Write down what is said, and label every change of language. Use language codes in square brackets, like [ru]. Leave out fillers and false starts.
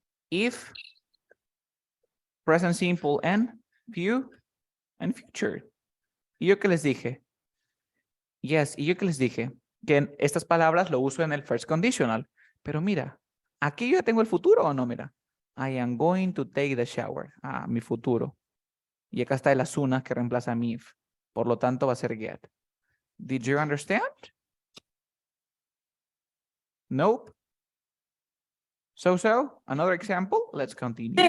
[en] If, present simple and few and future. [es] ¿Y yo qué les dije? Yes, y yo qué les dije? Que en estas palabras lo uso en el first conditional. Pero mira, aquí yo ya tengo el futuro o no, mira. [en] I am going to take the shower. [es] Mi futuro. Y acá está el as soon as que reemplaza mi if. Por lo tanto va a ser get. [en] Did you understand? Nope. So, another example. Let's continue.